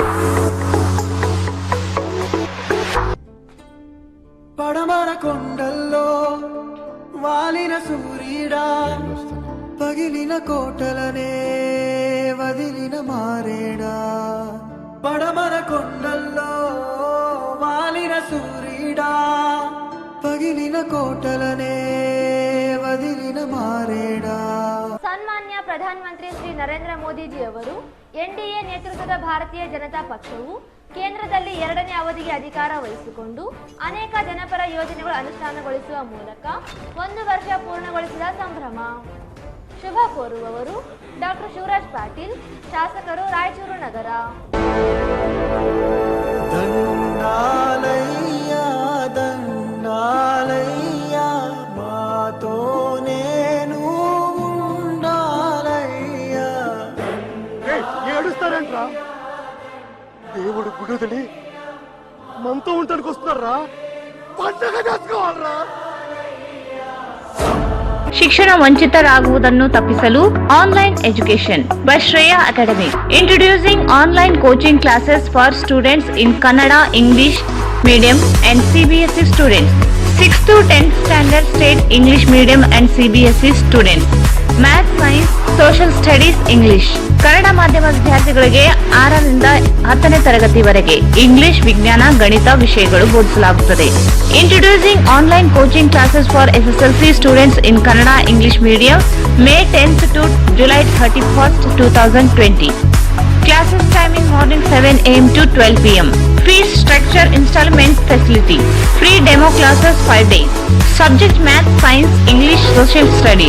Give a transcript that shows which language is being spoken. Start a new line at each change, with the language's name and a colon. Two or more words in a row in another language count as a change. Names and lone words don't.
Telugu: పడమర కొండల్లో వాలిన సూర్యుడా పగిలిన కోటలనే వదిలిన మారేడా. పడమర కొండల్లో వాలిన సూర్యుడా పగిలిన కోటలనే వదిలిన మారేడా.
Kannada: ಸನ್ಮಾನ್ಯ ಪ್ರಧಾನಮಂತ್ರಿ ಶ್ರೀ ನರೇಂದ್ರ ಮೋದಿಜಿ ಅವರು ಎನ್ಡಿಎ ನೇತೃತ್ವದ ಭಾರತೀಯ ಜನತಾ ಪಕ್ಷವು ಕೇಂದ್ರದಲ್ಲಿ 2ನೇ ಅವಧಿಗೆ ಅಧಿಕಾರ ವಹಿಸಿಕೊಂಡು ಅನೇಕ ಜನಪರ ಯೋಜನೆಗಳು ಅನುಷ್ಠಾನಗೊಳಿಸುವ ಮೂಲಕ 1 ವರ್ಷ ಪೂರ್ಣಗೊಳಿಸಿದ ಸಂಭ್ರಮ. ಶುಭ ಕೋರುವವರು ಡಾಕ್ಟರ್ ಶಿವರಾಜ್ ಪಾಟೀಲ್, ಶಾಸಕರು, ರಾಯಚೂರು ನಗರ.
Telugu: దండాలయ్య దండాలయ్య మాతోనేను ఉండాలయ్య. ఏడుస్తారంట్రా? దేవుడు గుడిదలి మనతో ఉండడానికి వస్తున్నారా? పండగ చేసుకోవాలరా?
Kannada: ಶಿಕ್ಷಣ ವಂಚಿತರಾಗುವುದನ್ನು ತಪ್ಪಿಸಲು
English: online education by Shreya Academy. introducing online coaching classes for students in Kannada, English medium and CBSE students. 6th to 10th standard state English medium and CBSE students. Math, Science, Social Studies, English.
Kannada: ಕನ್ನಡ ಮಾಧ್ಯಮ ವಿದ್ಯಾರ್ಥಿಗಳಿಗೆ 6ರಿಂದ 10ನೇ ತರಗತಿವರೆಗೆ ಇಂಗ್ಲಿಷ್, ವಿಜ್ಞಾನ, ಗಣಿತ ವಿಷಯಗಳು ಬೋಧಿಸಲಾಗುತ್ತದೆ.
English: introducing online coaching classes for SSLC students in Kannada, English medium, May 10th to July 31st, 2020. Classes timing morning 7 a.m. to 12 p.m. Fees structure installment facility. Free demo classes 5 days. Subject Math, Science, English, Social Studies.